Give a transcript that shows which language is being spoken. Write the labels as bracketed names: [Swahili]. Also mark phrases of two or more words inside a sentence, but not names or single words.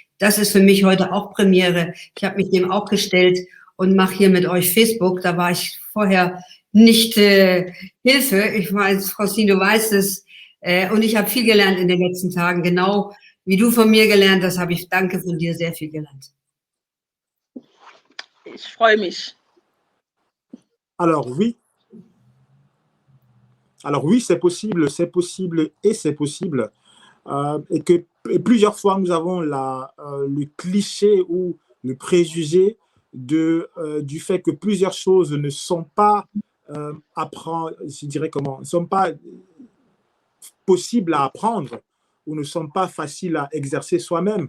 [German] Das ist für mich heute auch Premiere. Ich habe mich dem auch gestellt und mache hier mit euch Facebook. Da war ich vorher nicht Hilfe. Ich weiß, Francine, du weißt es. Und ich habe viel gelernt in den letzten Tagen. Genau wie du von mir gelernt hast, habe ich, danke von dir, sehr viel gelernt. Ich freue mich. [French] Alors oui, c'est possible et c'est possible. Et plusieurs fois, nous avons le cliché ou le préjugé du fait que plusieurs choses ne sont pas ne sont pas possibles à apprendre ou ne sont pas faciles à exercer soi-même.